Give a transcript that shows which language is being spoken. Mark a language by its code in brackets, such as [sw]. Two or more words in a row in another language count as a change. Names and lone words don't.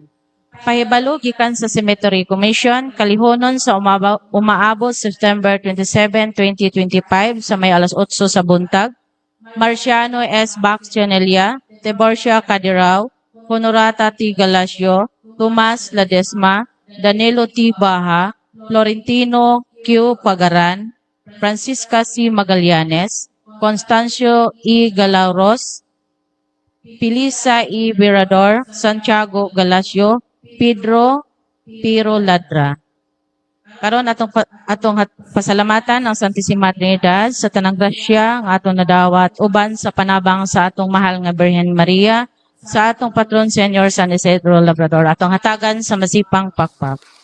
[ceb] Pahibalo gikan sa Cemetery Commission, kalihonon sa umaabot September 27, 2025 sa may alas 8 sa buntag. Marciano S. Baxionelia, Tiborcia Cadirao, Honorata T. Galasio, Tomas Ladesma, Danilo T. Baha, Florentino Q. Pagaran, Francisca C. Magallanes, Constancio E. Galauros, Pilisa E. Virador, Santiago Galasio, Pedro Piro Ladra. Karon atong pasalamatan ang Santissima Trinidad sa tanang grasya nga atong nadawat uban sa panabang sa atong mahal nga Birhen Maria, sa atong patron Senyor San Isidro Labrador, atong hatagan sa masipang pakpak.